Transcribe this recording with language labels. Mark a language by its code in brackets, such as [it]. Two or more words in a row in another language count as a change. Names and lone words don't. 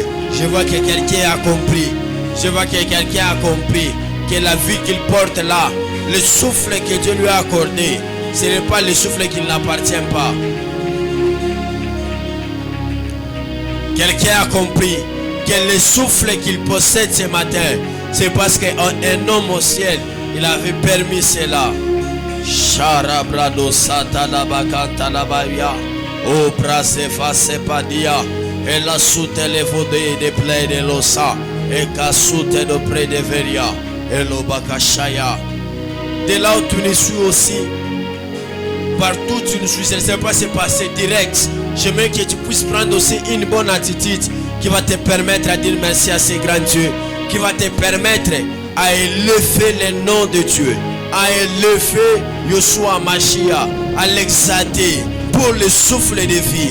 [fr] Je vois que quelqu'un a compris. Je vois que quelqu'un a compris que la vie qu'il porte là, le souffle que Dieu lui a accordé, ce n'est pas le souffle qui ne l'appartient pas. Quelqu'un a compris que le souffle qu'il possède ce matin, c'est parce qu'un homme au ciel, il avait permis cela. Sharabrado satalabakantalabaria. O prasefa sepadia. Et la soute les vodé de play de l'osa. Et kasute de près de veria. Et l'obakashaya. De là où tu nous suis aussi, partout où tu nous suis, je ne sais pas si c'est passé direct. J'aimerais que tu puisses prendre aussi une bonne attitude qui va te permettre à dire merci à ce grand Dieu, qui va te permettre à élever le nom de Dieu, à élever Yoshua Mashiach, à l'exalter pour le souffle de vie.